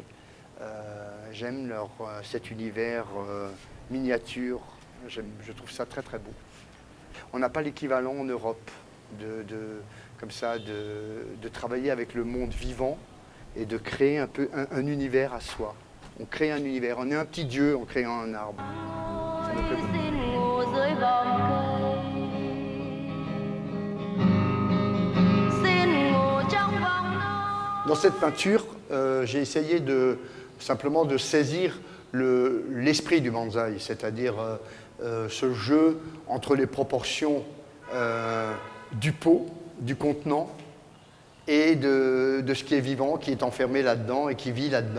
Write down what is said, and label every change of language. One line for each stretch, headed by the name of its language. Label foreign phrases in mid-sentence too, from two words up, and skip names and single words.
French: J'aime cet univers miniature, je trouve ça très très beau. On n'a pas l'équivalent en Europe comme ça, de travailler avec le monde vivant et de créer un peu un univers à soi. On crée un univers, on est un petit dieu en créant un arbre. Ça me plaît beaucoup.
Vietnamese: Xin ngủ dưới vòng cây, xin ngủ trong vòng nôi.
French: Dans cette peinture, j'ai essayé simplement de saisir l'esprit du bonsaï, c'est-à-dire ce jeu entre les proportions du pot, du contenant, et de ce qui est vivant, qui est enfermé là-dedans et qui vit là-dedans.